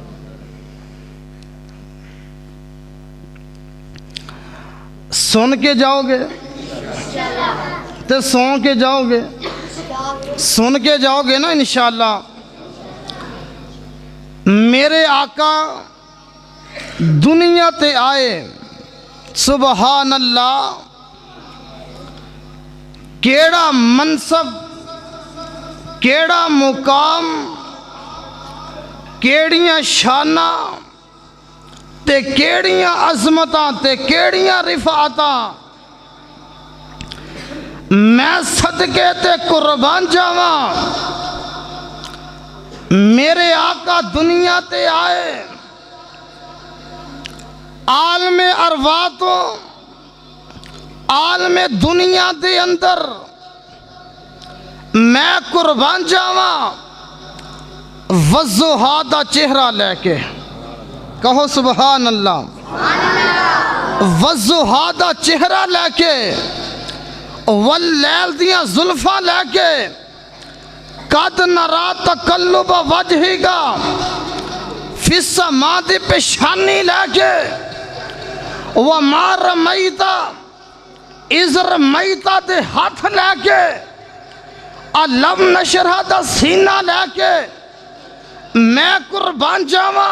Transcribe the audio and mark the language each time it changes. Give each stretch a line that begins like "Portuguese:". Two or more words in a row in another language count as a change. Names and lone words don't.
Punjabi: سن کے جاؤ گے تے سو کے جاؤ گے، سن کے جاؤ گے نا انشاءاللہ. میرے آقا دنیا تے آئے،
Arabic: سبحان اللہ،
Punjabi: کیڑا منصب، کیڑا مقام، کیڑیاں شانہ تے کیڑیاں عظمتاں تے کیڑیاں رفعتاں. میں صدقے تے قربان جاواں، میرے آقا دنیا تے آئے، عالم ارواح تو عالم دنیا دے اندر میں قربان جاواں وضحا دا چہرہ لے کے. کہو
Arabic: سبحان اللہ.
Punjabi: وضحا دا چہرہ لے کے، واللیل دیاں زلفاں لے کے،
Arabic: قد نرا تقلب وجہی گا فی السماء
Punjabi: دی پیشانی لے کے،
Arabic: وما رمیتا اذ رمیتا
Punjabi: دے ہاتھ لے کے،
Arabic: علم نشرہ
Punjabi: دا سینہ لے کے میں قربان جاواں.